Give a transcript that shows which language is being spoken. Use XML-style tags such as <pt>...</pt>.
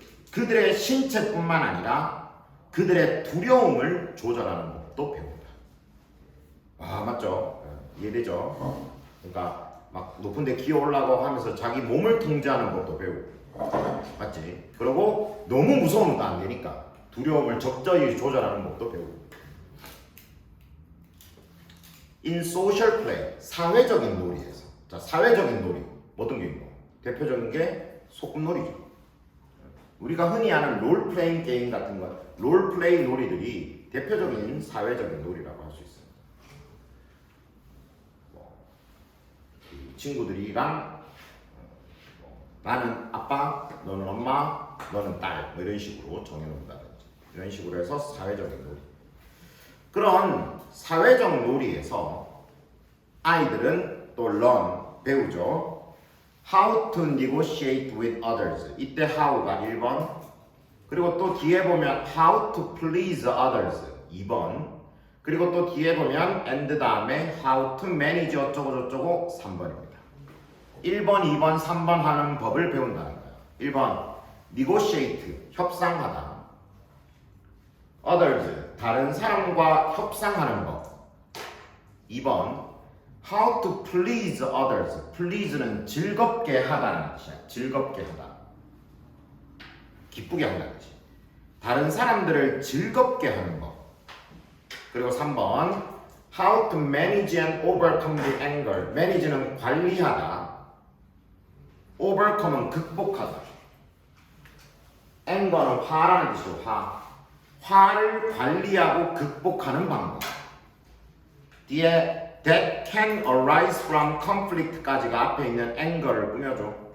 <ko>그들의 신체뿐만 아니라 그들의 두려움을 조절하는 법도 배운다. 아 맞죠? 이해되죠? 그러니까 막 높은데 기어 올라가고 하면서 자기 몸을 통제하는 법도 배우고 맞지? 그리고 너무 무서우면 또 안 되니까 두려움을 적절히 조절하는 법도 배우고.</ko> <en>In social play,</en> <ko>사회적인 놀이에서. 자, 사회적인 놀이 어떤 게 있고? 대표적인 게 소꿉놀이죠. 우리가 흔히 아는 롤플레잉 게임 같은 것, 롤플레이 놀이들이 대표적인 사회적인 놀이라고 할 수 있습니다. 친구들이랑 나는 아빠, 너는 엄마, 너는 딸, 뭐 이런 식으로 정해놓는다든지 이런 식으로 해서 사회적인 놀이. 그런 사회적 놀이에서 아이들은 또 learn, 배우죠.</ko> <en>How to negotiate with others.</en> <ko>이때 how가 1번. 그리고 또 뒤에 보면</ko> <en>how to please others</en> <ko>2번. 그리고 또 뒤에 보면 and 다음에</ko> <en>how to manage</en> <ko>어쩌고 저쩌고 3번입니다. 1번, 2번, 3번 하는 법을 배운다는 거예요. 1번 negotiate, 협상하다. others, 다른 사람과 협상하는 법.</ko> <en>2번 how to please others.</en> <ko>please는 즐겁게 하다는 뜻이야. 즐겁게 하다. 기쁘게 한다는 뜻이. 다른 사람들을 즐겁게 하는 법.</ko> <en>그리고 3번 how to manage and overcome the anger.</en> <ko>manage는 관리하다. overcome은 극복하다. anger는 화라는 뜻이죠. 화를 관리하고 극복하는 방법. 뒤에</ko> <en>that can arise from conflict</en> <ko>까지가 앞에 있는 anger를 꾸며줘.</ko>